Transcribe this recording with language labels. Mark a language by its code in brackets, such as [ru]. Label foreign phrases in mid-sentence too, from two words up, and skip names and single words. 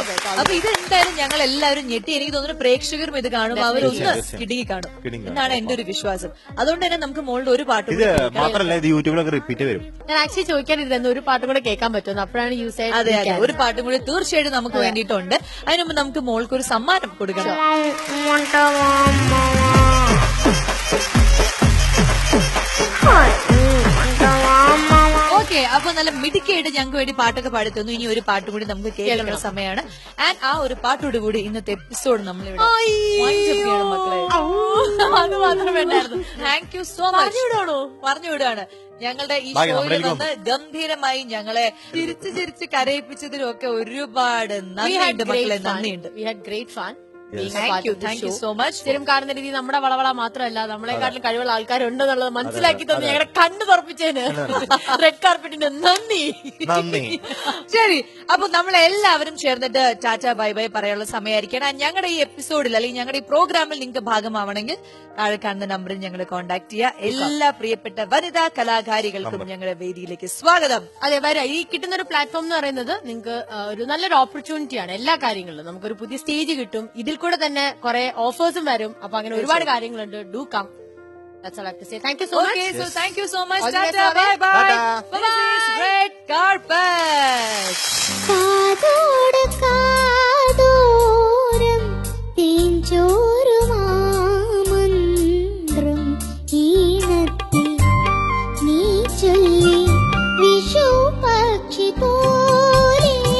[ml] അപ്പൊ ഇത് എന്തായാലും ഞങ്ങൾ എല്ലാവരും ഞെട്ടി. എനിക്ക് തോന്നുന്നു പ്രേക്ഷകരും ഇത് കാണും, അവരൊന്ന് കിടുങ്ങി കാണും എന്നാണ് എന്റെ ഒരു വിശ്വാസം. അതുകൊണ്ട് തന്നെ നമുക്ക് മോളുടെ ഒരു പാട്ട് ഇത് മാത്രമല്ല ഇത് യൂട്യൂബിലൊക്കെ റിപ്പീറ്റ് വരും. ഞാൻ ആക്ച്വലി ചോദിക്കാനിരുന്നു ഒരു പാട്ടും കൂടെ കേൾക്കാൻ പറ്റുമെന്ന്, അപ്പോഴാണ് യൂസ് ആയത്. അതെ അതെ, ഒരു പാട്ടും കൂടി തീർച്ചയായിട്ടും നമുക്ക് വേണ്ടിയിട്ടുണ്ട്. അതിന് മുമ്പ് നമുക്ക് മോൾക്ക് ഒരു സമ്മാനം കൊടുക്കണം. [te] అంటావా అమ్మావా, అంటావా అమ్మావా. [ml] ഓക്കെ, അപ്പൊ നല്ല മിടുക്കിയായിട്ട് ഞങ്ങൾക്ക് വേണ്ടി പാട്ടൊക്കെ പാടുത്തുന്നു. ഇനി ഒരു പാട്ട് കൂടി നമുക്ക് കേൾക്കേണ്ട സമയമാണ്. ആൻഡ് ആ ഒരു പാട്ടോട് കൂടി ഇന്നത്തെ എപ്പിസോഡ് നമ്മളിവിടെ [en] wind up [ml] ചെയ്യണം മക്കളെ. അത് മാത്രമേ ഉണ്ടായിരുന്നു. [en] thank you so much. [ml] പറഞ്ഞുവിടാണോ? പറഞ്ഞുവിടാണ്. ഞങ്ങളുടെ ഈ ബാക്കി ഷോയിൽ നമ്മളിലേക്ക് വന്ന് ഗംഭീരമായി ഞങ്ങളെ ചിരിച്ച് കരയിപ്പിച്ചതിനും ഒക്കെ ഒരുപാട് നന്ദിയുണ്ട് മക്കളെ, നന്ദിയുണ്ട്. [en] We had great fun. thank you so much. [ml] സ്ഥിരം കാണുന്ന രീതി നമ്മുടെ വളവള മാത്രമല്ല, നമ്മളെക്കാട്ടിലും കഴിവുള്ള ആൾക്കാരുണ്ടെന്നുള്ളത് മനസ്സിലാക്കി തന്നെ ഞങ്ങളുടെ കണ്ണ് തുറപ്പിച്ചതിന് റെഡ് കാർപ്പറ്റിന് നന്ദി. ശരി, അപ്പൊ നമ്മളെല്ലാവരും ചേർന്നിട്ട് [en] tata bye bye [ml] പറയാനുള്ള സമയമായിരിക്കണം. ഞങ്ങളുടെ ഈ എപ്പിസോഡിൽ അല്ലെങ്കിൽ ഞങ്ങളുടെ ഈ പ്രോഗ്രാമിൽ നിങ്ങൾക്ക് ഭാഗമാവണമെങ്കിൽ താഴെ കാണുന്ന നമ്പറിൽ ഞങ്ങളെ കോൺടാക്ട് ചെയ്യുക. എല്ലാ പ്രിയപ്പെട്ട വനിതാ കലാകാരികൾക്കും ഞങ്ങളുടെ വേദിയിലേക്ക് സ്വാഗതം. അതെ, വരാം. ഈ കിട്ടുന്ന ഒരു പ്ലാറ്റ്ഫോം എന്ന് പറയുന്നത് നിങ്ങൾക്ക് ഒരു നല്ലൊരു ഓപ്പർച്യൂണിറ്റിയാണ്. എല്ലാ കാര്യങ്ങളിലും നമുക്കൊരു പുതിയ സ്റ്റേജ് കിട്ടും. ഇതിൽ കൂടെ തന്നെ കുറെ ഓഫേഴ്സും വരും. അപ്പൊ അങ്ങനെ ഒരുപാട് കാര്യങ്ങളുണ്ട്. [en] do come. That's all I have to say. Thank you so much. Okay, so thank you so much. All the best. Tata, bye bye. Tata. This is Red Carpet. [ml] കാതോട് കാതോരം തേഞ്ചോറുമാമന്ത്രം ഈണത്തിൽ നീ ചൊല്ലി വിഷു പക്ഷി പോലെ.